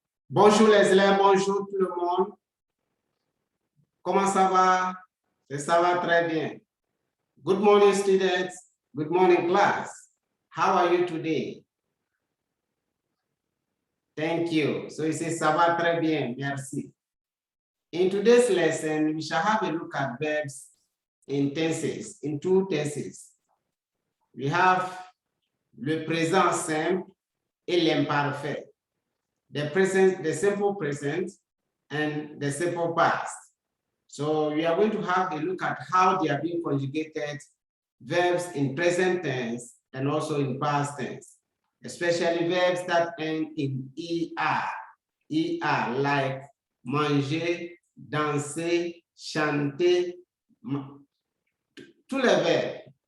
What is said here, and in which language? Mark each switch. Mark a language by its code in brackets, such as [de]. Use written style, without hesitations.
[fr] Bonjour les élèves, bonjour tout le monde. Comment ça va? Ça va très bien. [en] Good morning, students. Good morning, class. How are you today? Thank you. So you say, [fr] ça va très bien, merci. [en] In today's lesson, we shall have a look at verbs in tenses, in two tenses. We have [fr] le présent simple et l'imparfait. [en] The present, the simple present, and the simple past. So we are going to have a look at how they are being conjugated, verbs in present tense and also in past tense, especially verbs that end in ER, like [fr] manger, danser, chanter, tous les [en] verbs.